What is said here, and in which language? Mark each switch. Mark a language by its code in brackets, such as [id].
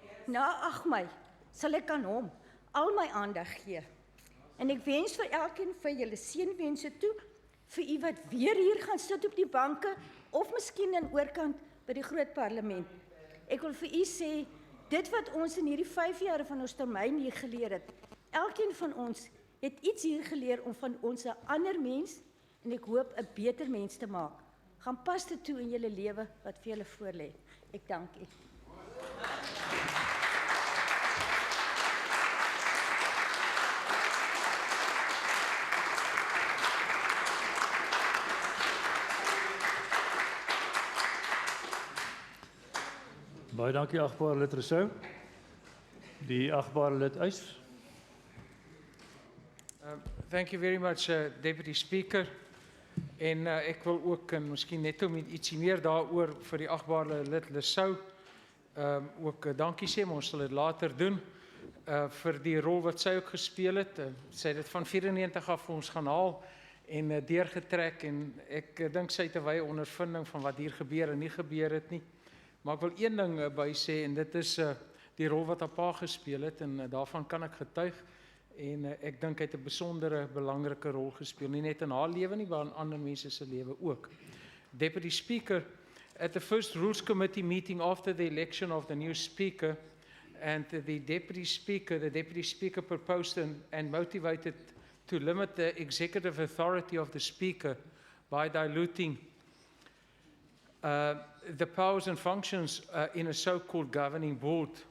[af] Na 8 Mei sal ek aan hom al my aandag gee. En ek wens vir elkeen van julle seënwense toe, vir u wat weer hier gaan sit op die banke, of miskien in oorkant by die groot parlement. Ek wil vir u sê, dit wat ons in hierdie 5 jaar van ons termyn hier geleer het, elkeen van ons het iets hier geleer om van ons 'n ander mens, en ek hoop 'n beter mens te maak. Gaan pas dit toe in julle lewe wat vir julle voorlê. Ek dank u. Baie dankie, agbare lid Rousseau. Die agbare lid Uys. [en] Thank you very much, Deputy Speaker. [af] En ek wil ook, en miskien net om ietsie meer daaroor vir die agbare lid Rousseau, ook dankie sê, maar ons sal dit later doen, vir die rol wat sy ook gespeel het. Sy het dit van 94 af vir ons gaan haal en deurgetrek, en ek dink sy het 'n wye ondervinding van wat hier gebeur en nie gebeur het nie. Maar ek wil een ding by sê, en dit is die rol wat haar pa gespeel het, en daarvan kan ek getuig. En ek dink hy het 'n besondere belangrike rol gespeel, nie net in haar lewe nie, maar in ander mense se lewe ook. [en] Deputy Speaker, at the first Rules Committee meeting after the election of the new Speaker, and the Deputy Speaker proposed and motivated to limit the executive authority of the Speaker by diluting the powers and functions in a so-called governing board.